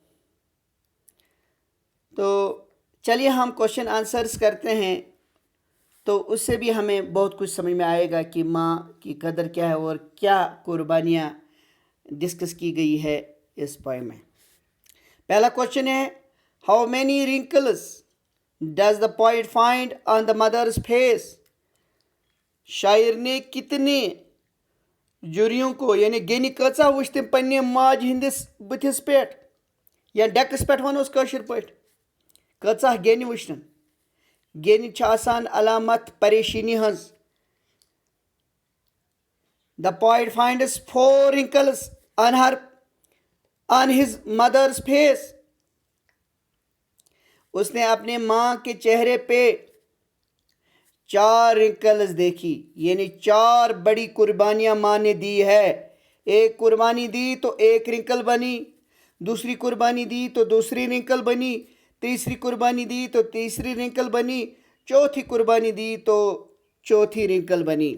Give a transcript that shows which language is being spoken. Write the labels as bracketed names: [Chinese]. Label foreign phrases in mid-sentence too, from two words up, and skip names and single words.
[Urdu] تو چلیے ہم [English] question answers [Urdu] کرتے ہیں، تو اس سے بھی ہمیں بہت کچھ سمجھ میں آئے گا کہ ماں کی قدر کیا ہے اور کیا قربانیاں ڈسکس کی گئی ہے اس پوئم میں. [English] पहला क्वेश्चन है, How many wrinkles does the poet find on the mother's face? [Urdu] شاعر نے کتنی جھریوں کو یعنی [Kashmiri] गेनि कचा वुच तम पन्ने माज हिंदिस बुथिस पेट या डेकस पेट वनोस कशिर पट कचा गेनि वुचन? गेनि छ आसान अलामत परेशानी हंस। [English] The poet finds 4 wrinkles on his mother's face. [Urdu] اس نے اپنے ماں کے چہرے پے 4 رنکلز دیکھی، یعنی 4 بڑی قربانیاں ماں نے دی ہے. ایک قربانی دی تو ایک رنکل بنی، دوسری قربانی دی تو دوسری رنکل بنی، تیسری قربانی دی تو تیسری رنکل بنی، چوتھی قربانی دی تو چوتھی رنکل بنی.